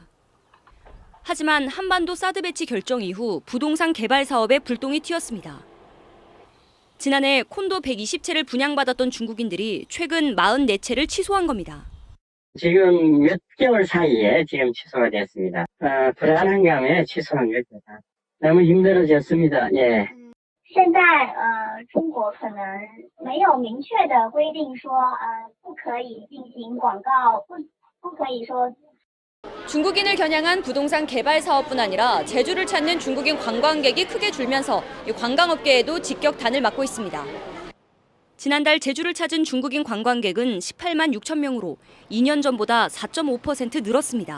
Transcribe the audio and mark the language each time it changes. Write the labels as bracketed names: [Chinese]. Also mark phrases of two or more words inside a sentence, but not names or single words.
[Korean] 하지만 한반도 사드 배치 결정 이후 부동산 개발 사업에 불똥이 튀었습니다. 지난해 콘도 120채를 분양받았던 중국인들이 최근 44채를 취소한 겁니다. 지금 몇 개월 사이에 지금 취소가 됐습니다. 불안한 감에 취소한 겁니다. 너무 힘들어졌습니다. 예. [Chinese] 现在中国可能没有明确的规定说不可以进行广告，不可以说 [Korean] 중국인을 겨냥한 부동산 개발 사업뿐 아니라 제주를 찾는 중국인 관광객이 크게 줄면서 관광업계에도 직격탄을 맞고 있습니다. 지난달 제주를 찾은 중국인 관광객은 18만 6천 명으로 2년 전보다 4.5% 늘었습니다.